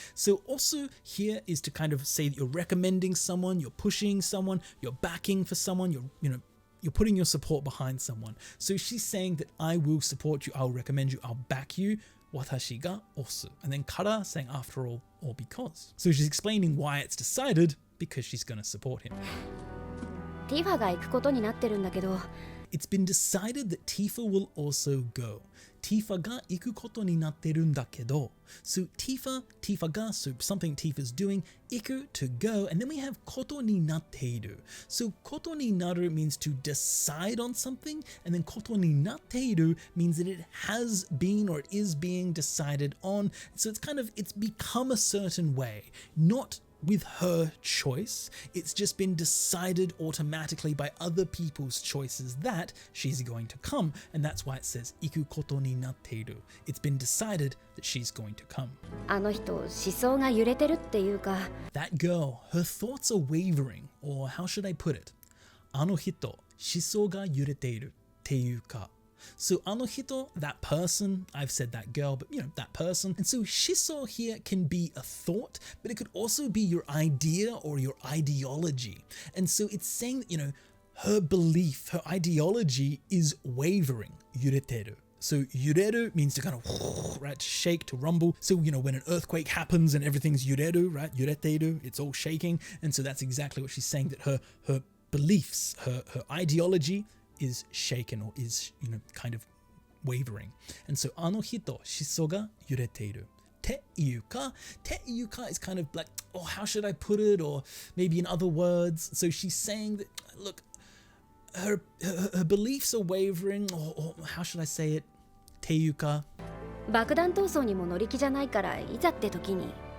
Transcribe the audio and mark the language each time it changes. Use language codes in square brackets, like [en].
[en] So osu here is to kind of say that you're recommending someone, you're pushing someone, you're backing for someone, you're putting your support behind someone. So she's saying that I will support you, I'll recommend you, I'll back you. [ja] Watashi ga osu. [en] And then kara saying after all or because. So she's explaining why it's decided because she's going to support him. [ja] ティファが行くことになってるんだけど。 [en] It's been decided that Tifa will also go. [ja] Tifa ga iku koto ni natteru n da kedo. [en] So Tifa ga, so something Tifa's doing, iku to go, and then we have [ja] koto ni natteiru. [en] So [ja] koto ni naru [en] means to decide on something, and then [ja] koto ni natteiru [en] means that it has been or it is being decided on. So it's become a certain way, not with her choice. It's just been decided automatically by other people's choices that she's going to come, and that's why it says [ja] iku koto ni natteiru. [en] It's been decided that she's going to come. [ja] あの人、思想が揺れてるっていうか。 [en] That girl, her thoughts are wavering, or how should I put it? [ja] あの人、思想が揺れているっていうか。 [en] So あの人, that person, I've said that girl, but that person. And so shiso here can be a thought, but it could also be your idea or your ideology. And so it's saying that, her belief, her ideology is wavering, yureteru. So yureru means to kind of, right, to shake, to rumble. So, when an earthquake happens and everything's yureru, right, yureteru, it's all shaking. And so that's exactly what she's saying, that her beliefs, her ideology is shaken or is, kind of wavering. And so, [ja] あの人、shiso ga yureteiru. Te iuka [en] is kind of like, oh, how should I put it? Or maybe in other words. So she's saying that, look, her beliefs are wavering, or how should I say it? [ja] Te iuka. 爆弾闘争にも乗り気じゃないから、いざって時に、ね。